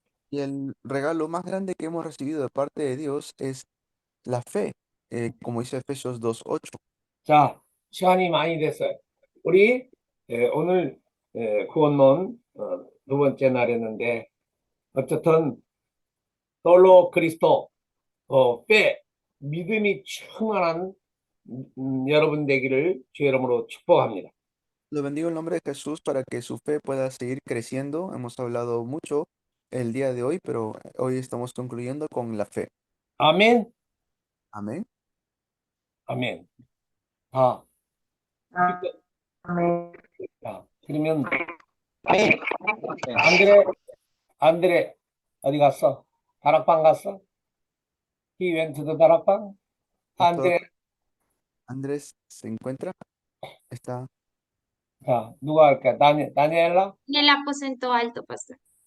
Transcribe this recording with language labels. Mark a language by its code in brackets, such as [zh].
[es] Y el regalo más grande que hemos recibido de parte de Dios es la fe, como dice Efesios 2:8. [ko] 자, 시간이 많이 됐어요. 우리 오늘 구원론 두 번째 날이었는데 어쨌든 솔로 그리스도 빼 믿음이 충만한 여러분 되기를 주 이름으로 축복합니다. [es] Lo bendigo en nombre de Jesús para que su fe pueda seguir creciendo. Hemos hablado mucho el día de hoy, pero hoy estamos concluyendo con la fe. [ko] 아멘. [es] Amén. [ko] 아멘. 자, 그러면 안드레 어디 갔어? 다락방 갔어? [en] He went to the 다락방? [ko] 안드레, [es] Andrés se encuentra. Está. [ko] 자, 누가 할까? 다니엘라? [es] En el aposento alto, pastor.